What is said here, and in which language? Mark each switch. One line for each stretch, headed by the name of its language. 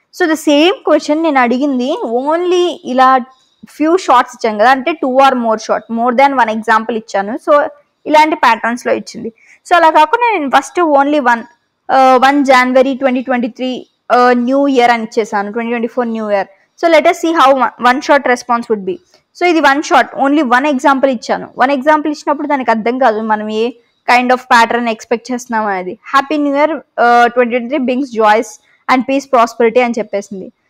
Telugu: So the same question నేను అడిగింది only ఇలా ఫ్యూ షార్ట్స్ ఇచ్చాను కదా, అంటే 2 or more short, more than 1 example ఇచ్చాను. సో ఇలాంటి ప్యాటర్న్స్లో ఇచ్చింది. సో అలా కాకుండా నేను first only 1 January 2023 new year అని ఇచ్చేసాను, 2024 new year.
English: So let us see how one shot response would be.
Telugu: So ఇది 1 షాట్, ఓన్లీ 1 ఎగ్జాంపుల్ ఇచ్చాను. 1 ఎగ్జాంపుల్ ఇచ్చినప్పుడు దానికి అర్థం కాదు మనం ఏ కైండ్ ఆఫ్ ప్యాటర్న్ ఎక్స్పెక్ట్ చేస్తున్నాం అనేది.
English: happy new year 2023 brings joys and peace prosperity
Telugu: అని చెప్పేసింది.